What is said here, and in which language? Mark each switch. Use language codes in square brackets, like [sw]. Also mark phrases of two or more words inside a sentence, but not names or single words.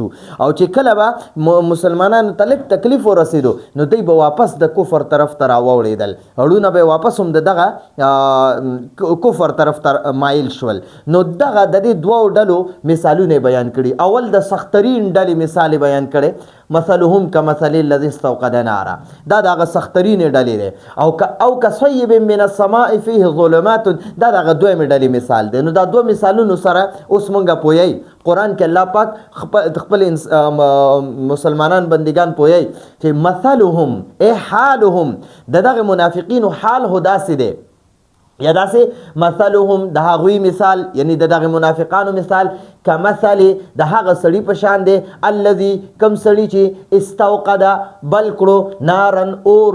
[ps] او چې کله به مسلمانانو ته لږ تکلیف ورسېدو نو دوی به واپس د کفر طرف ته راوړېدل، اړونه به واپس هم د دغه کفر طرف ته مایل شول. نو دغه د دې دوو ډلو مثالونه بیان کړي. اول د سخترین ډلې مثال بیان کړي، [ar] مثلهم كمثل الذي استوقد نارا. [ps] دا دغه سخترین ډلې دی. او [ar] كصيب من السماء فيه ظلمات، [ps] دا دغه دویمه ډلې مثال دی. نو دا دوه مثالونو سره اوس مونږه پوهیږي قرآن کې الله پاک خپل مسلمانان بندگان پوهیږي چې [ar] مثلهم ای حالهم [ps] دغه منافقینو حال هو داسې دی یا داسې مثلهم د هغوی مثال یعنی د دغه منافقانو مثال کمثل د هغه سړي په شان دی الذي کم سړي چې استوقد بل کړو نارن اور.